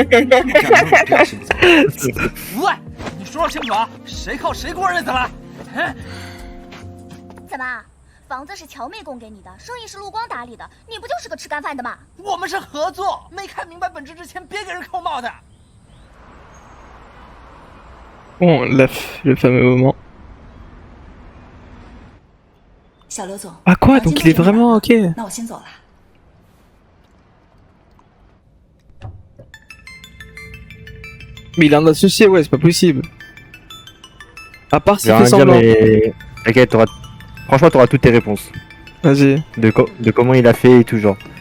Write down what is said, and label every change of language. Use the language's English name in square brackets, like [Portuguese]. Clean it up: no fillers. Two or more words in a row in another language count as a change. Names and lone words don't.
[Chinese] 这样能有这样心理责任？喂，你说清楚啊，谁靠谁过日子了？怎么，房子是乔妹供给你的，生意是陆光打理的，你不就是个吃干饭的吗？我们是合作，没看明白本质之前，别给人扣帽子。 [French] Bon, le fameux moment. [Chinese] 小刘总 [French] Ah quoi? Donc il est vraiment ok. [Chinese] 那我先走了。 [French] Mais il est un associé, ouais, c'est pas possible. À part s'il J'ai fait rien à dire, semblant. mais t'inquiète, franchement, t'auras toutes tes réponses. Vas-y. De comment il a fait et tout, genre.